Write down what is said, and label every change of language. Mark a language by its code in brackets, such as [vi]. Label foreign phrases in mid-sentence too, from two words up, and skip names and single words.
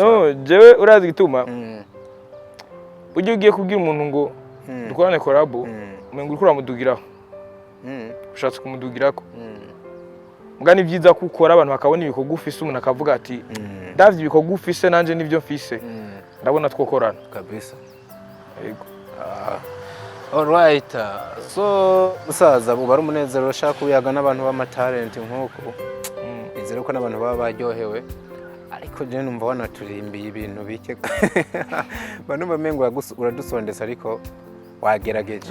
[rn] No, jewe urazi gituma ujye ugiye kubwira umuntu ngo dukorane collab umengo uriko uramudugiraho ushatse kumudugirako mbwa ni byiza ko ukora abantu bakabona ibikorwa ufise umuntu akavuga ati ndavye ibikorwa ufise nanje nivyo mfise ndabona twokorana kabisa. yego. [en] Alright, so [rn] musaza buba ari umunezero ushaka kuyaga n'abantu b'amatalent nk'uko izere ko n'abantu baba baryohewe ariko je numva wanaturimbiye ibintu bike bano bamengo uradusondesa ariko wagerageje.